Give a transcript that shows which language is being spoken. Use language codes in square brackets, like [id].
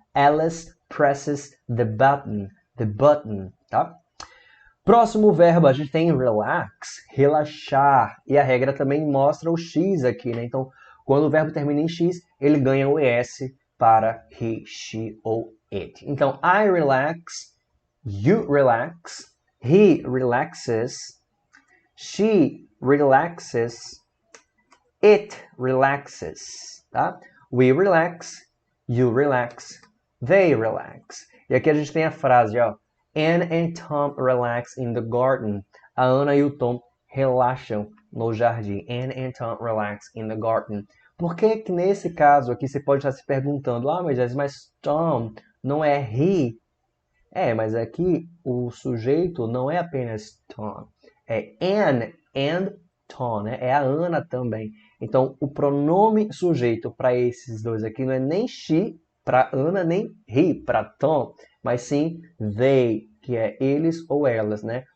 [en] Alice presses the button. The button, tá? [pt] Próximo verbo, a gente tem relax, relaxar. E a regra também mostra o X aqui, né? Então, quando o verbo termina em X, ele ganha o ES para he, she ou it. [en] Então, I relax, you relax, he relaxes, she relaxes, it relaxes, tá? We relax, you relax, they relax. [pt] E aqui a gente tem a frase, ó. [en] Anne and Tom relax in the garden. [pt] A Ana e o Tom relaxam no jardim. [en] Anne and Tom relax in the garden. [pt] Por que que nesse caso aqui você pode estar se perguntando, mas Tom não é he? É, mas aqui o sujeito não é apenas Tom. É Anne and Tom, né? É a Ana também. Então, o pronome sujeito para esses dois aqui não é nem she para Ana, nem he para Tom, mas sim they, que é eles ou elas, né?